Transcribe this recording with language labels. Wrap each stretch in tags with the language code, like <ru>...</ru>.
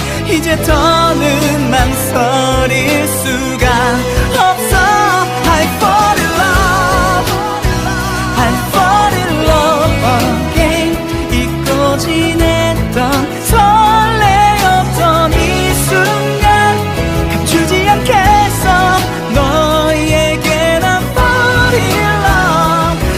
<ko>이제 더는 망설일 수가 없어.</ko> <en>I fall in love, I fall in love again.</en> <ko>잊고 지냈던 설레었던 이 순간 감추지 않겠어. 너에게 난</ko> <en>fall in love.</en>